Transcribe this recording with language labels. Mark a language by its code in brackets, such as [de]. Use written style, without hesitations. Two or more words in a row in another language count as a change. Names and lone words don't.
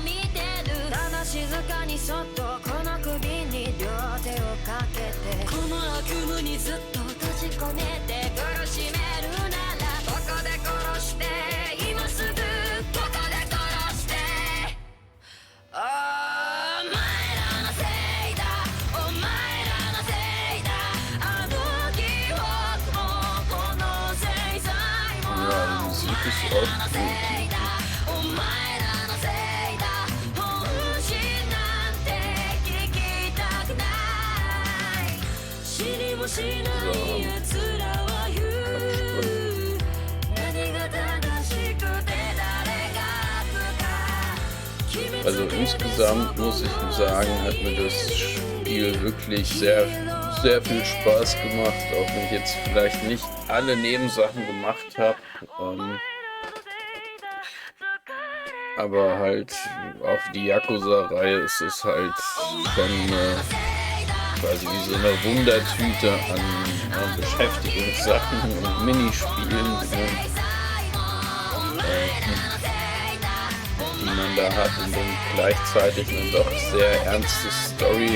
[ja] 見てるただ静かにそっとこの首に両手をかけてこの悪夢にずっと閉じ込めて苦しめるならここで殺して今すぐここで殺してお前らのせいだお前らのせいだあの記憶もこの制裁も [de] Ja, die Musik ist auch gut. [ja] お前らのせいだ本心なんて聞きたくない知りもしない奴らは言う何が正しくて誰が悪か決め [de] Also [ja] つける [de] insgesamt muss ich sagen, hat mir das Spiel wirklich sehr, sehr viel Spaß gemacht, auch wenn ich jetzt vielleicht nicht alle Nebensachen gemacht habe. Aber halt auf die Yakuza-Reihe ist es halt schon quasi wie so eine Wundertüte an Beschäftigungssachen und Minispielen, die man da hat und dann gleichzeitig eine doch sehr ernste Story.